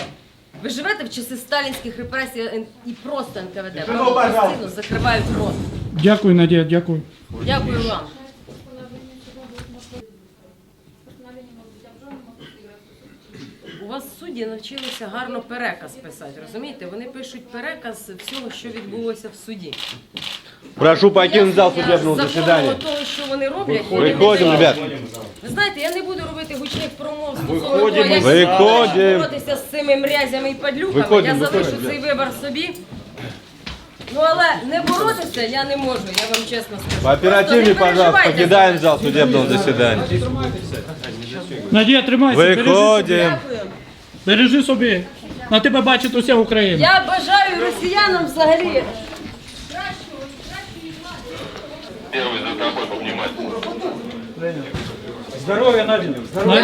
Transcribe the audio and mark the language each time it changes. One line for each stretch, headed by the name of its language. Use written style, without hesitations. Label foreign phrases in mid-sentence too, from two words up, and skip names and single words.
Ukrainian: Ви живете в часи сталінських репресій і просто НКВД, постійно закривають рот. Дякую, Надія, дякую. Дякую вам. У вас судді навчилися гарно переказ писати, розумієте? Вони пишуть переказ всього, що відбулося в суді.
Russian: Прошу покинуть зал судебного заседания.
Ukrainian: Того, що вони роблять,
Russian: Выходим, ребят.
Ukrainian: Ви знаєте, я не буду робити гучних промов стосовно Виходимо. того, як Виходимо. боротися з цими мрязями і падлюками. Виходимо, Я залишу виходимо. цей вибір собі. Ну, але не боротися я не можу, я вам чесно скажу.
Russian: Пооперативнее,
Ukrainian: Просто не
Russian: пожалуйста,
Ukrainian: переживайте
Russian: покидаем
Ukrainian: за
Russian: зал судебного заседания.
Ukrainian: Надія, тримайся, бережи собі.
Russian: Выходим.
Ukrainian: Дякую. Бережи собі. На тебе бачить уся Україна. Я бажаю росіянам взагалі. Здоров'я, Надя. Здоров'я.